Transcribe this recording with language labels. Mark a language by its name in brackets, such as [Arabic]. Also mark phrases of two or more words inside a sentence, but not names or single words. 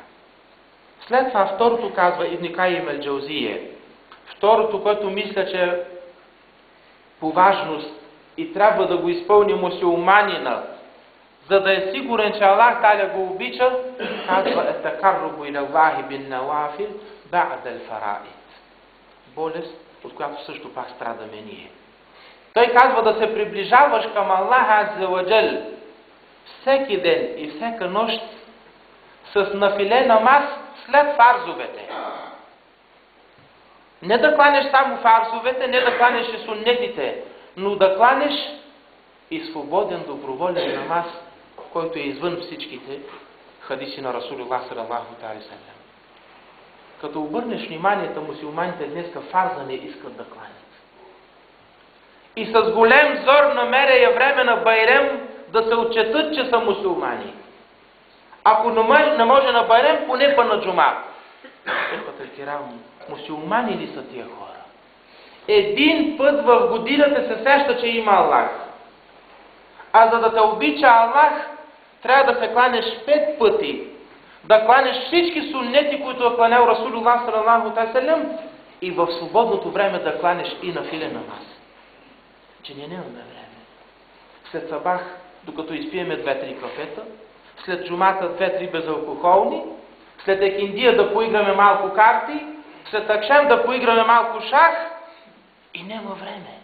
[Bulgarian] След това второто казва Ибн Кайим ал-Джаузия. Второто, което мисля, че по важност и трябва да го изпълни мусулманина, за да е сигурен, че Аллах Таля го обича, казва [Arabic] التقرب إلى الله بالنوافل بعد الفرائض. [Bulgarian] Болест, от която също пак страдаме ние. Той казва да се приближаваш към Аллах [Arabic] عز وجل [Bulgarian] всеки ден и всяка нощ с нафиле намаз след фарзовете. Не да кланеш само фарзовете, не да кланеш и суннетите, но да кланеш и свободен, доброволен намаз, който е извън всичките хадиси на [Arabic] رسول الله صلى الله عليه وسلم. [Bulgarian] Като обърнеш вниманието, мусулманите днеска фарза не искат да кланят. И с голем зор намеря време на Байрем да се отчетат, че са мусулмани. Ако не може на Байрем, поне па на джума. Мусулмани ли са тия хора? Един път в годината се сеща, че има Аллах. А за да те обича Аллах, трябва да се кланеш 5 пъти. Да кланеш всички суннети, които е кланял [Arabic] رسول الله صلى الله عليه وسلم, [Bulgarian] и в свободното време да кланеш и на филе намаз. Че ние нямаме време. След сабах, докато изпиеме 2-3 кафета, след джумата 2-3 безалкохолни, след екиндия да поиграме малко карти, след акшем да поиграме малко шах и няма време.